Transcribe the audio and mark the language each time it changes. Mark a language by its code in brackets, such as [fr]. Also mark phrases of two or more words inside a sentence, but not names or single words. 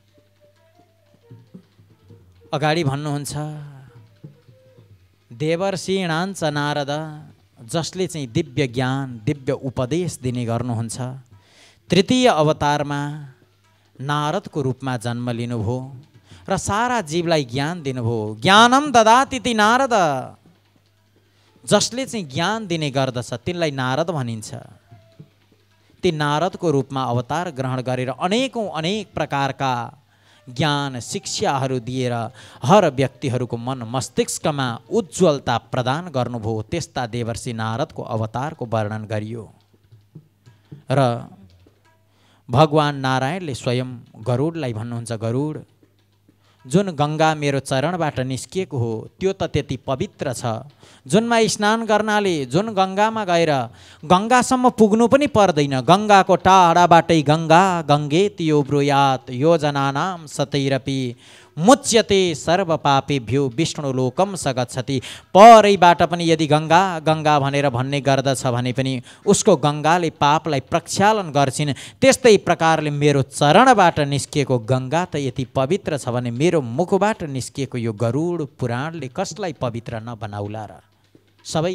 [ne] अगाडि भन्नुहुन्छ, देवर्षिणाञ्च नारद, जसले चाहिँ दिव्य ज्ञान दिव्य उपदेश दिने गर्नुहुन्छ, तृतीय अवतारमा नारदको रूपमा जन्म लिनुभयो र सारा जीवलाई ज्ञान दिनुभयो। [sa] ज्ञानम ददाति नारद, [ne] जसले चाहिँ ज्ञान दिने गर्दछ तिनलाई नारद भनिन्छ। ती नारदको रूपमा अवतार ग्रहण गरेर अनेक प्रकारका ज्ञान शिक्षाहरू दिएर हर व्यक्तिहरूको मन मस्तिष्कमा उज्जवलता प्रदान गर्नुभयो। त्यस्ता देवर्षि नारदको अवतारको वर्णन गरियो र भगवान नारायणले स्वयं गरुडलाई भन्नुहुन्छ, गरुड, जुन गङ्गा मेरो चरणबाट निस्किएको हो त्यो त त्यति पवित्र छ, जुनमा स्नान गर्नाले जुन गङ्गामा गएर गङ्गासम्म पुग्नु पनि पर्दैन। गङ्गाको टाढाबाटै [sa] गङ्गा गङ्गेति यो ब्रूयात् योजनानां सतैरपि मुच्यते सर्वपापेभ्यो विष्णुलोकम स गच्छति। [ne] परैबाट पनि यदि गङ्गा गङ्गा भनेर भन्ने गर्दछ भने पनि उसको गङ्गाले पापलाई प्रक्षालन गर्छिन्। त्यस्तै प्रकारले मेरो चरणबाट निस्किएको गङ्गा त यति पवित्र छ भने मेरो मुखबाट निस्किएको यो गरुड पुराणले कसलाई पवित्र नबनाउला र?